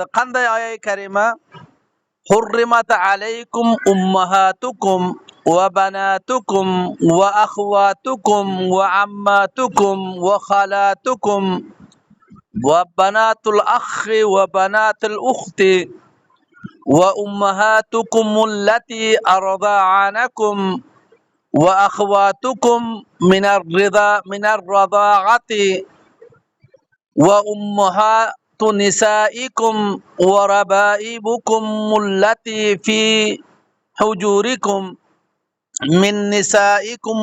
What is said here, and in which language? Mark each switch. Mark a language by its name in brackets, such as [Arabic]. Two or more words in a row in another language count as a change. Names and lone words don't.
[Uzbek] Qanday oyat-i karima? [Arabic] حرمت عليكم أمهاتكم وبناتكم وأخواتكم وعماتكم وخالاتكم وبنات الأخ و وبنات الأخت وأمهاتكم اللاتي أرضعنكم وأخواتكم من الرضاعة و وأمهات نسائكم وربائبكم اللاتي في حجوركم من نسائكم